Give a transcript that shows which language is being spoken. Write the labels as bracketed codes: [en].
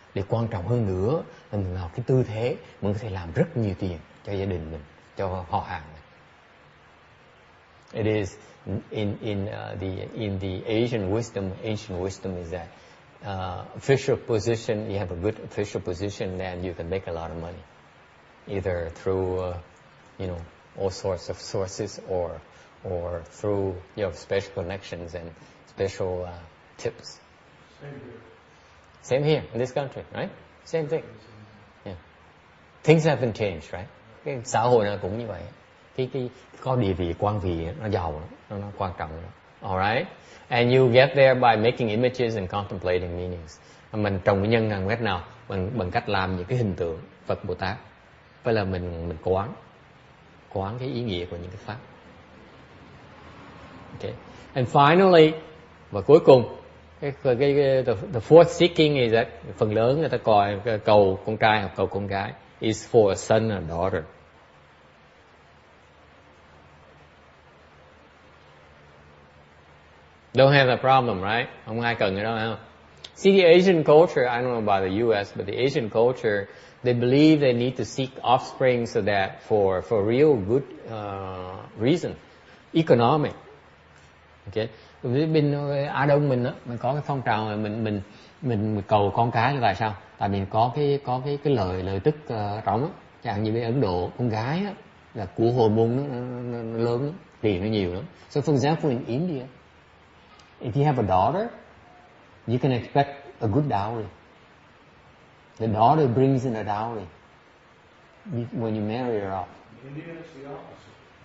[vi] Để quan trọng hơn nữa là mình vào cái tư thế mình có thể làm rất nhiều tiền cho gia đình mình, cho họ hàng mình. [en] It is in the Asian wisdom, ancient wisdom is that official position, you have a good official position, then you can make a lot of money, either through all sorts of sources or through special connections and special tips. Same here in this country, right? Same thing. Yeah. Things haven't changed, right? [vi] Cái xã hội nó cũng như vậy. Cái có địa vị, quan vị nó giàu, nó quan trọng. [en] Alright? And you get there by making images and contemplating meanings. [vi] Mình trồng cái nhân bằng cách nào? Bằng cách làm những cái hình tượng Phật Bồ Tát. Vậy là mình quán cái ý nghĩa của những cái pháp. [en] Okay. And finally, [vi] và cuối cùng, [en] the fourth seeking is that [vi] phần lớn người ta cầu con trai hoặc cầu con gái [en] is for a son or daughter. Don't have a problem, right? [vi] Không ai cần cái đó phải không? [en] See, the Asian culture, I don't know about the US, but the Asian culture, they believe they need to seek offspring so that for real good reason, economic. Okay. [vi] Bên Á Đông mình mình có cái phong trào mà mình cầu con cái là tại sao? Tại vì có cái lời tức rỗng, chẳng như bên Ấn Độ con gái á, là của hồi môn nó lớn lắm, tiền nó nhiều lắm. [en] So for example in India, if you have a daughter, you can expect a good dowry. The daughter brings in a dowry when you marry her off. In India, it's the opposite.